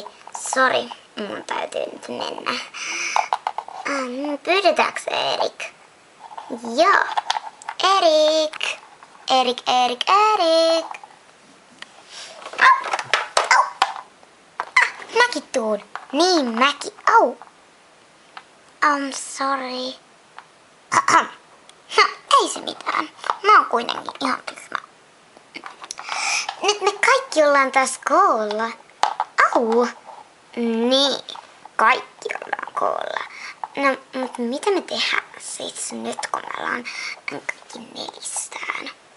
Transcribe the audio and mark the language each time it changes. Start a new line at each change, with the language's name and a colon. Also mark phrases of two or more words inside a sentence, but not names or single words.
Finnish: Sori, mun täytyy nyt mennä. Pyydetäänkö Erik? Joo. Erik. Erik. Au. Mä Mäkin tuun. Niin mäkin. Au.
English: I'm sorry.
Finnish: No, ei se mitään. Mä oon kuitenkin ihan tyhmä. Nyt me kaikki ollaan taas koolla. Au. Niin, kaikki ollaan koolla. No, mutta mitä me tehdään siis nyt, kun me ollaan kaikki nelistään?